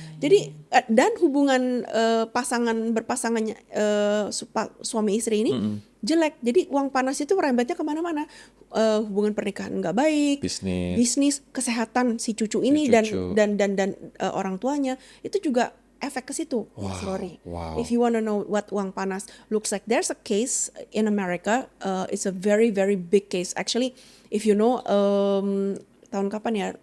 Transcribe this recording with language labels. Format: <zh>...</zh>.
<id>Jadi dan hubungan berpasangannya suami istri ini jelek. Jadi uang panas itu merembetnya kemana-mana. Hubungan pernikahan nggak baik, bisnis, kesehatan si cucu ini dan orang tuanya itu juga efek ke situ. Wow.</id> <en>If you want to know what uang panas looks like, there's a case in America. It's a very very big case. Actually, if you know,</en> <id>tahun kapan ya?</id>